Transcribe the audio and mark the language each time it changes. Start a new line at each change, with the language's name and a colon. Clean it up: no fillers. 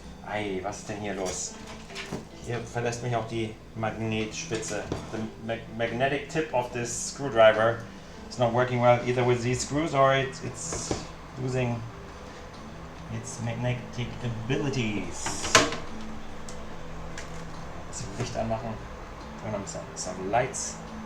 German: ei, was ist denn hier los? Hier verlässt mich auch die Magnetspitze.
English: The magnetic tip of this screwdriver is not working well either with these screws or it's losing its magnetic abilities.
German: Das Licht anmachen.
English: Turn on some lights.